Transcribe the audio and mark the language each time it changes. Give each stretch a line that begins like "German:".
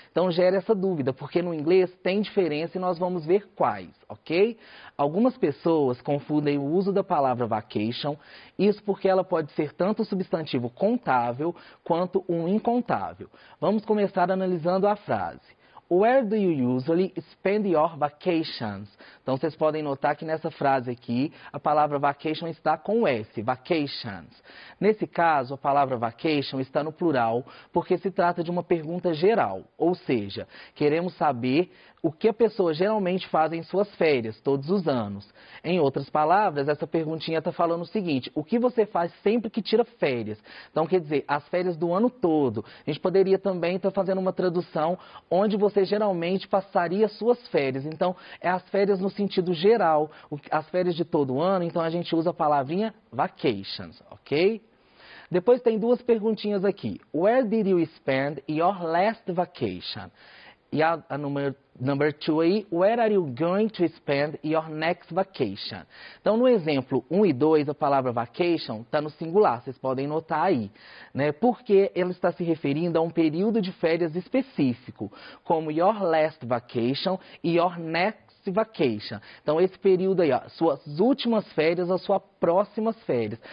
Portuguese: Então, gera essa dúvida, porque no inglês tem diferença e nós vamos ver quais, ok? Algumas pessoas confundem o uso da palavra vacation, isso porque ela pode ser tanto o substantivo contável quanto um incontável. Vamos começar analisando a frase.
English: Where do you usually spend your vacations?
Portuguese: Então, vocês podem notar que nessa frase aqui, a palavra vacation está com S, vacations. Nesse caso, a palavra vacation está no plural, porque se trata de uma pergunta geral. Ou seja, queremos saber o que a pessoa geralmente faz em suas férias, todos os anos. Em outras palavras, essa perguntinha está falando o seguinte, o que você faz sempre que tira férias? Então, quer dizer, as férias do ano todo. A gente poderia também estar fazendo uma tradução onde você geralmente passaria suas férias. Então, é as férias no sentido geral, as férias de todo ano, então a gente usa a palavrinha vacations, ok? Depois tem duas perguntinhas aqui.
English: Where did you spend your last vacation?
Portuguese: E a
English: number 2
Portuguese: aí,
English: where are you going to spend your next vacation?
Portuguese: Então, no exemplo 1 e 2, a palavra vacation está no singular, vocês podem notar aí, né? Porque ela está se referindo a um período de férias específico, como
English: your last vacation
Portuguese: e
English: your next vacation.
Portuguese: Então, esse período aí, ó, suas últimas férias ou suas próximas férias.